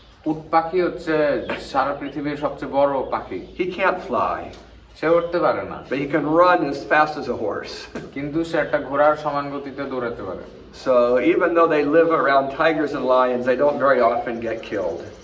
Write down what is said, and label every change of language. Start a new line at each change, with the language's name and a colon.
Bangla: উট পাখি হচ্ছে সারা পৃথিবীর সবচেয়ে বড় পাখি।
English: He can't fly,
Bangla: সে উঠতে পারে না,
English: but he can run as fast as a horse.
Bangla: কিন্তু সে একটা ঘোড়ার সমান গতিতে দৌড়াতে পারে।
English: So even though they live around tigers and lions, they don't very often get killed.